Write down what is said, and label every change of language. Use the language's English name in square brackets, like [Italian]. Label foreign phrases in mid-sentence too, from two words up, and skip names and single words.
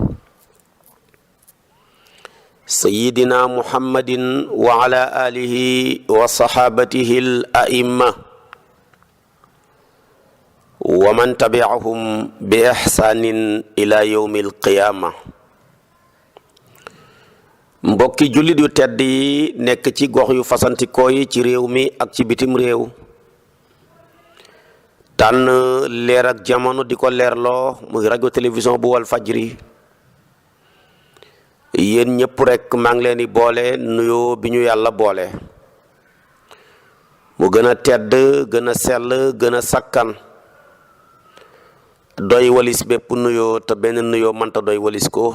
[Arabic] سيدنا محمد وعلى آله وصحابته الأئمة ومن تبعهم بإحسان إلى يوم القيامة. [Wolof] Mbokki jullit yu tedd yi nekk ci gox yu fasantikoo yi ci réew mi ak ci bitim réew, tànn leer ak jamono di ko leerloo muy rajo télévision bu wal fajri. Yéen ñëpp rek maa ngi leen di boole nuyoo bi ñu yàlla boole, mu gën a tedd gën a sell gën a sakkan, doy walis bépp nuyoo te benn nuyoo mënta doy walis ko.